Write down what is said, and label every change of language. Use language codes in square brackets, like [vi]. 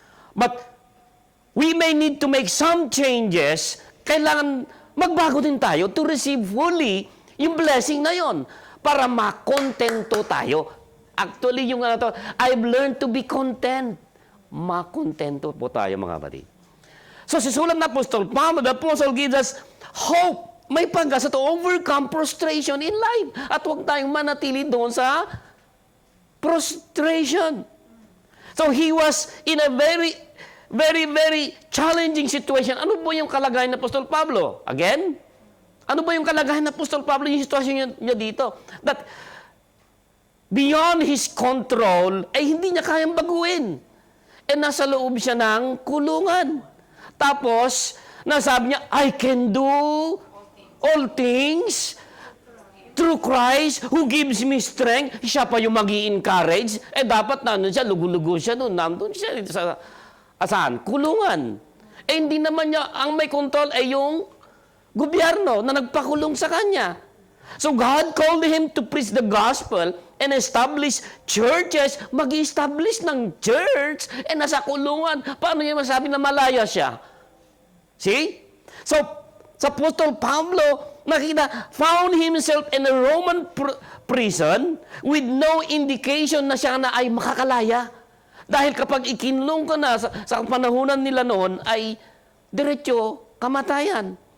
[en] But we may need to make some changes. [tl] Kailangan magbago din tayo [en] to receive fully [tl] yung blessing na yon para makontento tayo. [en] Actually, yung I've learned to be content. [tl] Makontento po tayo, mga kapatid. [en] So, [tl] si sulat na [en] Apostol Pablo, the Apostle gives us hope. [tl] May pag-asa [en] to overcome prostration in life. [tl] At huwag tayong manatili doon sa prostration. [en] So, he was in a very, very, very challenging situation. [tl] Ano po yung kalagayan ng Apostol Pablo? Again? Ano ba yung kalagayan ng Apostol Pablo? Yung sitwasyon niya dito. [en] That beyond his control, [tl] ay hindi niya kayang baguhin. E nasa loob siya ng kulungan. Tapos, nasabi niya, [en] I can do all things through Christ who gives me strength. [tl] Siya pa yung mag-i-encourage. Eh, dapat nandun siya, lugu-lugu siya doon. Nandun siya sa saan? Kulungan. Eh, hindi naman niya, ang may control ay yung gobyerno na nagpakulong sa kanya. [en] So, God called him to preach the gospel and establish churches. [tl] Mag-establish ng church. Eh, nasa kulungan. Paano niya masabi na malaya siya? [en] See? So, [tl] sa Apostol Pablo, nakita, [en] found himself in a Roman prison with no indication [tl] na siya na ay makakalaya. Dahil kapag ikinlong ka na sa panahunan nila noon, ay diretso kamatayan.